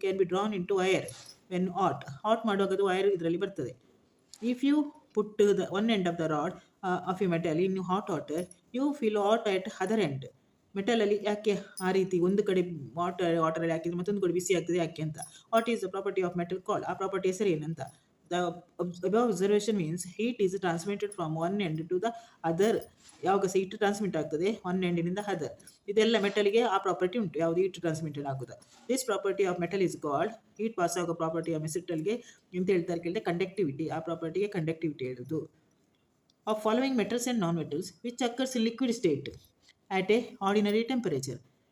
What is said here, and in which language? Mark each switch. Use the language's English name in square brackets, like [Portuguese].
[English] can be drawn into wire when hot [Kannada] ಮಾಡುವಾಗ ಅದು wire ಇದರಲ್ಲಿ ಬರ್ತದೆ. [English] If you put the one end of the rod of a metal in hot water, you feel hot at other end. [Kannada] ಮೆಟಲಲ್ಲಿ ಯಾಕೆ ಆ ರೀತಿ ಒಂದು ಕಡೆ ವಾಟರಲ್ಲಿ ಹಾಕಿದ್ರೆ ಮತ್ತೊಂದು ಕಡೆ ಬಿಸಿ ಆಗ್ತದೆ ಯಾಕೆ ಅಂತ? [English] What is the property of metal call? [Kannada] ಆ ಪ್ರಾಪರ್ಟಿ ಹೆಸರು ಏನಂತ? [English] The above observation means heat is transmitted from one end to the other. [Kannada] ಯಾವಾಗ ಸಹ ಹೀಟ್ ಟ್ರಾನ್ಸ್ಮಿಟ್ ಆಗ್ತದೆ ಒನ್ ಎಂಡಿನಿಂದ ಅದರ್. ಇದೆಲ್ಲ ಮೆಟಲ್ಗೆ ಆ ಪ್ರಾಪರ್ಟಿ ಉಂಟು, ಯಾವುದು ಹೀಟ್ ಟ್ರಾನ್ಸ್ಮಿಟೆಡ್ ಆಗೋದು. [English] this property of metal is called, heat pass ಆಗೋ property of ಮೆಟಲ್ಗೆ [Kannada] ಎಂತ ಹೇಳ್ತಾರೆ ಕೇಳಿದ್ರೆ [English] Conductivity. [Kannada] ಆ ಪ್ರಾಪರ್ಟಿಗೆ ಕಂಡಕ್ಟಿವಿಟಿ ಹೇಳೋದು. [English] Of following metals and non metals which occurs in liquid state at a ordinary temperature.